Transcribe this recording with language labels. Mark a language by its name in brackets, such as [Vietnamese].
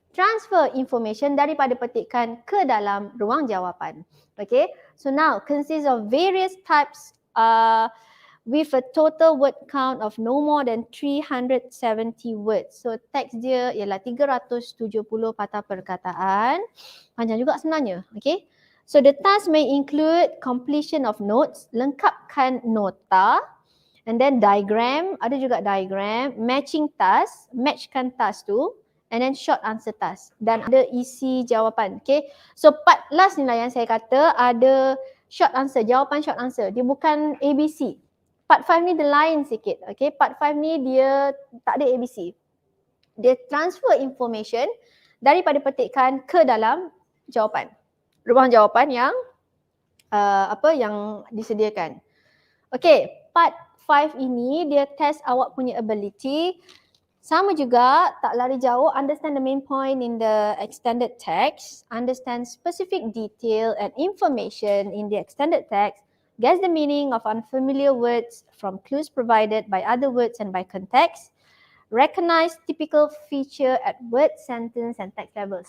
[Malay] Transfer information daripada petikan ke dalam ruang jawapan. [English] Okay, so now consists of various types with a total word count of no more than 370 words. [Malay] So teks dia ialah 370 patah perkataan. Panjang juga sebenarnya. [English] Okay, so the task may include completion of notes, [Malay] lengkapkan nota, [English] and then diagram, [Malay] ada juga diagram, [English] matching task, [Malay] matchkan task tu, [English] and then short answer task. [Malay] Dan ada isi jawapan. Okay, so part last ni lah yang saya kata ada short answer, jawapan short answer. Dia bukan ABC. Part 5 ni dia lain sikit. Okay, part 5 ni dia tak ada ABC. Dia transfer information daripada petikan ke dalam jawapan. Ruang jawapan yang yang disediakan. Okay, part 5 ini dia test awak punya ability. Sama juga, tak lari jauh, [English] understand the main point in the extended text, understand specific detail and information in the extended text, guess the meaning of unfamiliar words from clues provided by other words and by context, recognize typical feature at word, sentence and text level.